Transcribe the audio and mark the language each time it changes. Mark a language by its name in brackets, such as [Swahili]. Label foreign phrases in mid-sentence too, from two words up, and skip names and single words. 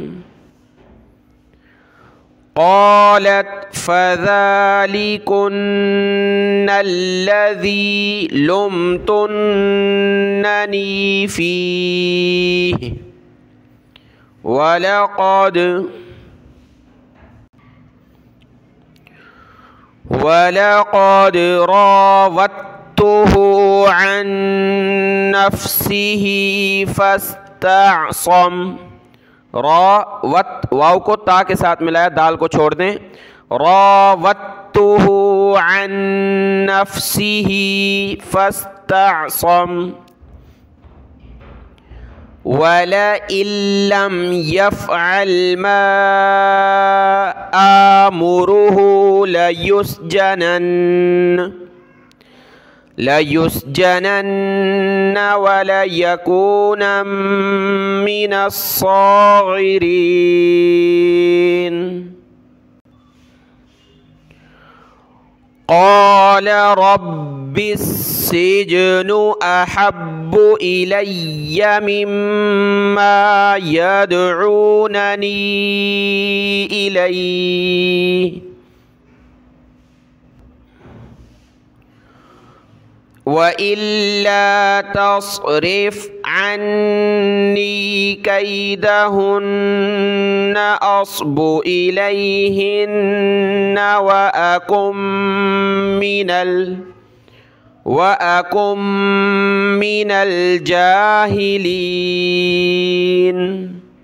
[Arabic] قالت فذلكن الذي لمتنني فيه ولقد راودته عن نفسه فاستعصم. [Hindi] वाव को ता के साथ मिलाया, दाल को छोड़ दें। [Arabic] راودته عن نفسه فاستعصم ولئن لم يفعل ما آمره ليسجنن وليكونا من الصاغرين. قال رب السجن أحب إلي مما يدعونني इलैहि وإلا تصرف عني كيدهن أصب إليهن وأكن من الجاهلين.